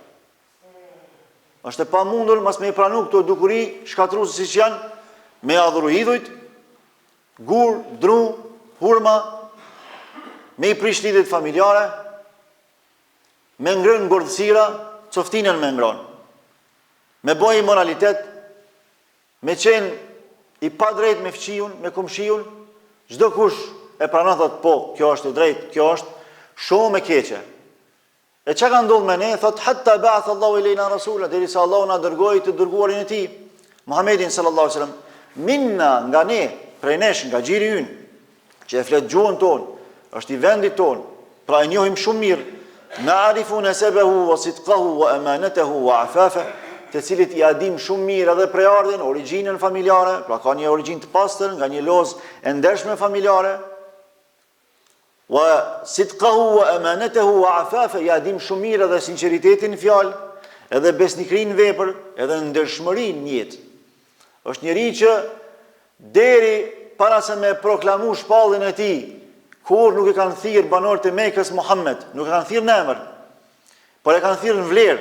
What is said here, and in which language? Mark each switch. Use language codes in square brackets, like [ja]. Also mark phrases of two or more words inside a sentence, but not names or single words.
[sq] Është e pamundur mos me i pranu këto dukuri shkatruese siç janë, me adhuru idhujt, gur, dru, hurma, me i prish lidhjet familjare, me ngrën ngordhësira, coftinën me ngron, me boj moralitet, me qenë i pa drejt me fqiun, me komshiun, çdo kush e pranon thot po, kjo është e drejtë, kjo është shumë e keqe. E çka ka ndodhur me ne, thot [ar] حتى بعث الله إلينا رسولا, [sq] derisa Allahu na dërgoi të dërguarin e tij, Muhammedin [ar] صلى الله عليه وسلم, minna, [sq] nga ne, prej nesh, nga gjiri ynë, që e flet gjuhën tonë, është i vendit tonë, pra e njohim shumë mirë, [ar] نعرف نسبه وصدقه وأمانته وعفافه, [sq] të cilit i adim shumë mirë edhe prejardhjen, origjinën familjare, pra ka një origjinë të pastër, nga një lozë e ndershme familjare, [ar] وصدقه وأمانته وعفافه, [sq] i adim shumë mirë edhe sinqeritetin në fjalë, edhe besnikrinë në vepër, edhe ndershmërinë në jetë. Është njeri që deri para se me proklamu shpallin e tij, kur nuk e kanë thirrë banorët e Mekës Muhammed, nuk e kanë thirrë në emër, por e kanë thirrë në vlerë.